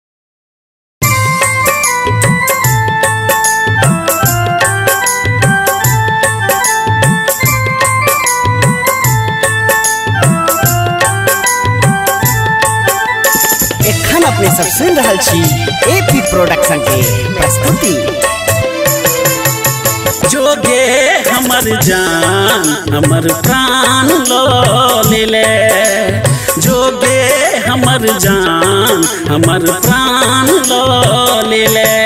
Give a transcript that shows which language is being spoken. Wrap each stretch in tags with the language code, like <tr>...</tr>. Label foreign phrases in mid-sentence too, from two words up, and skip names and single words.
<mai>एखन अपने सब सुन रहल छी एपी प्रोडक्शन के प्रस्तुति। जोगे हमर जान हमर प्राण लो ले, जोगे हमर जान हमर प्राण लो ले।</mai>